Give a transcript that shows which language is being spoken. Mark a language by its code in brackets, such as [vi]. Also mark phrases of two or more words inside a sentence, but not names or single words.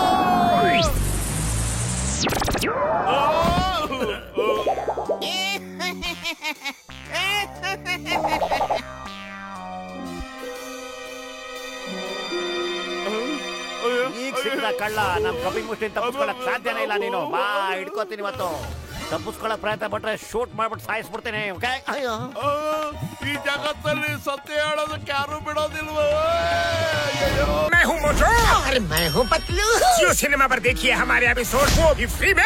[kn] ಈಗ ಸಿಕ್ಕಿದ ಕಳ್ಳ ನಮ್ ಕಪಿ ಮುಷ್ಟಿ ತಪ್ಪಿಸ್ಕೊಳಕ್ ಸಾಧ್ಯನೇ ಇಲ್ಲ. ನೀನು ಬಾ, ಹಿಡ್ಕೋತೀನಿ. ಇವತ್ತು ತಪ್ಪಿಸ್ಕೊಳಕ್ ಪ್ರಯತ್ನ ಪಟ್ರೆ ಶೂಟ್ ಮಾಡ್ಬಿಟ್ಟು ಸಾಯಿಸ್ಬಿಡ್ತೀನಿ. ಅಯ್ಯೋ, ಈ ಜಗತ್ತಲ್ಲಿ ಸತ್ಯ ಹೇಳೋದಕ್ಕೆ ಯಾರು ಬಿಡೋದಿಲ್ವೋ? [hi] मैं हूँ मोटू और मैं हूँ पतलू। जियो सिनेमा पर देखिए हमारे एपिसोड, वो भी फ्री में।